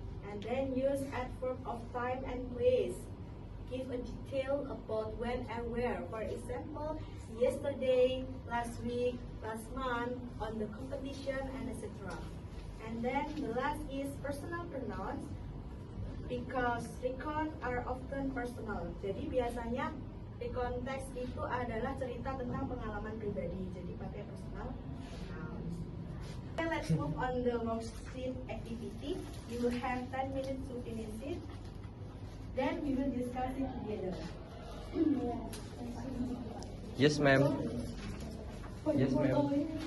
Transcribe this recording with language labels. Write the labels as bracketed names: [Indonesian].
[English] And then use adverb of time and place. Give a detail about when and where. For example, yesterday, last week, last month, on the competition, and etc. And then the last is personal pronouns, because recon are often personal. [Indonesian] Jadi biasanya recon text itu adalah cerita tentang pengalaman pribadi. Jadi pakai personal pronouns. [English] Okay, let's move on the worksheet activity. You will have 10 minutes to finish it. Then we will discuss it together. Yes, ma'am. Yes, ma'am.